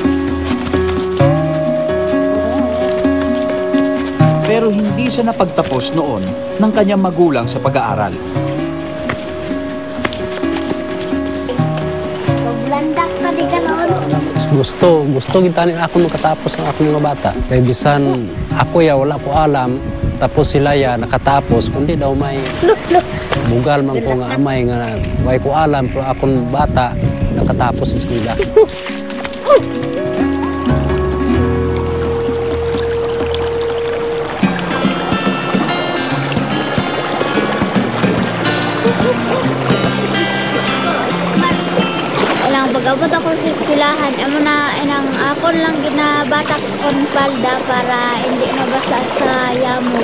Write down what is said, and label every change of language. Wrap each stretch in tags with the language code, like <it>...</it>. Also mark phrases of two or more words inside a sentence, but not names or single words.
<tl>Pero hindi siya napagtapos noon ng kanyang magulang sa pag-aaral.</tl> <hil>Maglandak pa di ka noon. Gusto gitanin ako makatapos ng akong mga bata. Kaya bisan ako ya wala ko alam, tapos sila ya nakatapos, kundi daw may bugal man ko nga amay nga way ko alam, pero akong bata nakatapos sa eskwela. Pag-abot ako sa eskwelahan, amo na inang akon lang ginabatak kon palda para hindi mabasa sa yamo.</hil>